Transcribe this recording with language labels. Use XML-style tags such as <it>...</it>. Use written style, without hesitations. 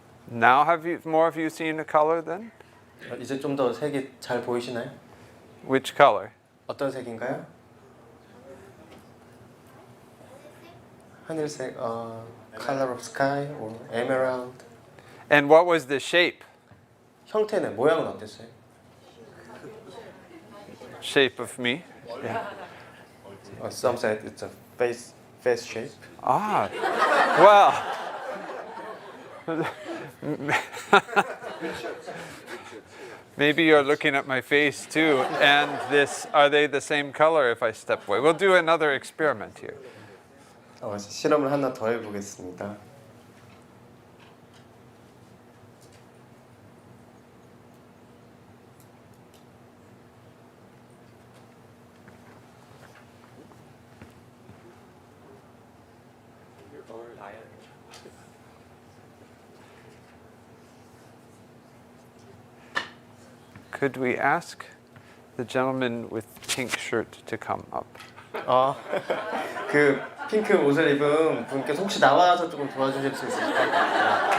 <en>Now have you more of you seen a color then?</en> <ko>이제 좀 더 색이 잘 보이시나요?</ko> <en>Which color?</en> <ko>어떤 색인가요? 하늘색,</ko> <en>color of sky or emerald. And what was the shape?</en> <ko>형태는 모양은 어땠어요?</ko> <en>Shape of me? Some said it's a face shape. Ah, well. Maybe you're looking at my face too, and are they the same color if I step away? We'll do another experiment here.</en> <ko>실험을 하나 더 해보겠습니다.</ko> <en>Could we ask the gentleman with pink shirt to come up?</en> <ko>그 핑크 옷을 입은 분께서 혹시 나와서 조금 도와주실 수 있을까요?</ko>